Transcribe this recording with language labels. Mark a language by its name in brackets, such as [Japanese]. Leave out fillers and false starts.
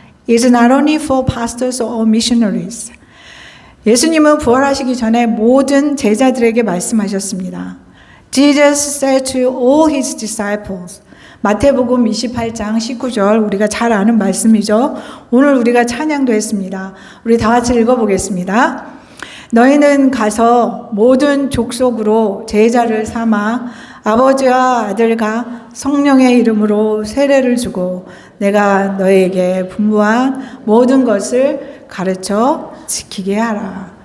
[English] It's not only for pastors or missionaries. [Korean] 예수님은 부활하시기 전에 모든 제자들에게 말씀하셨습니다. [English] Jesus said to all his disciples. [Korean] 마태복음 28장 19절, 우리가 잘 아는 말씀이죠. 오늘 우리가 찬양도 했습니다. 우리 다 같이 읽어보겠습니다. 너희는 가서 모든 족속으로 제자를 삼아 아버지와 아들과 성령의 이름으로 세례를 주고 내가 너에게 분부한 모든 것을 가르쳐 지키게 하라.